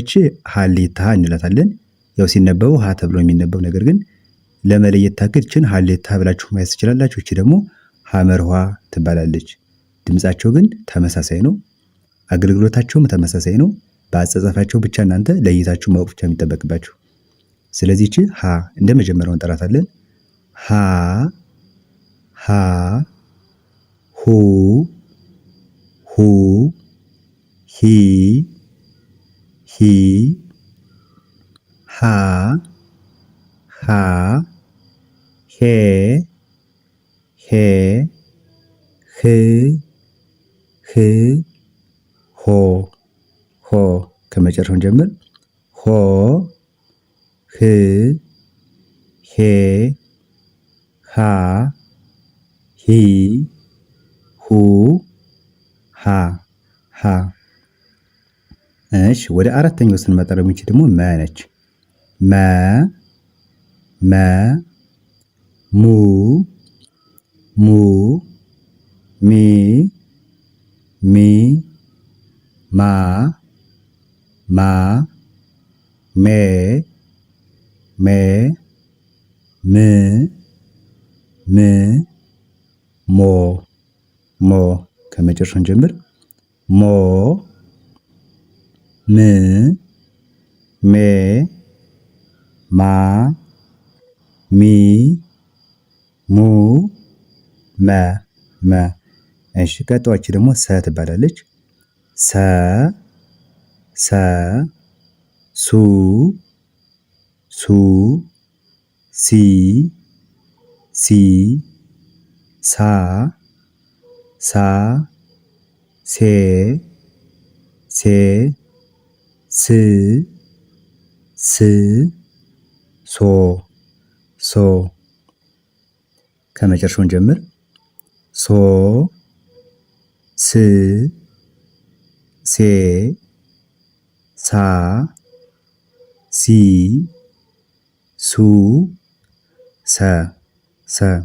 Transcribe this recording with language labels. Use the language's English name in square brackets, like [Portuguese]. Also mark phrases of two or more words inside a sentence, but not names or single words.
[Amharic] ይቺ ሀሌታ ሀ እንላታለን። ያው ሲነበቡ ሀ ተብሎ የሚነበው ነገር ግን ለመለየት ታክል ይችን ሀሌታ ብላችሁ ማየት ትችላላችሁ። ይቺ ደግሞ ሐመርኋ ትባላለች። ድምጻቸው ግን ተመሳሳይ ነው። አገልግሎታቸውም ተመሳሳይ ነው። በአጻጻፋቸው ብቻ እናንተ ለይታችሁ ማወቅ ብቻ የሚጠበቅባችሁ። ስለዚህ ይቺ ሀ እንደ መጀመሪያው እንጠራታለን። ሀ ሀ ሁ ሁ ሂ ሂ ሃ ሃ ሄ ሄ ህ ህ ሆ ሆ። ከመጨረሻውን ጀምር። ሆ ህ ሄ ሃ ሂ ሁ ሃ ሃ። እሺ ወደ አራተኛው ስንመጣ ደግሞ ይቺ ደግሞ መ ነች። መ መ ሙ ሙ ሚ ሚ ማ ማ ሜ ሜ ም ም ሞ ሞ። ከመጨረሻውን ጀምር። ሞ ም ሜ ማ ሚ ሙ መ መ። እሺ ቀጣዮች ደግሞ ሰ ትባላለች። ሰ ሰ ሱ ሱ ሲ ሲ ሳ ሳ ሴ ሴ ስ ስ ሶ ሶ ከመጨረሻውን ጀምር ሶ ስ ሴ ሳ ሲ ሱ ሰ ሰ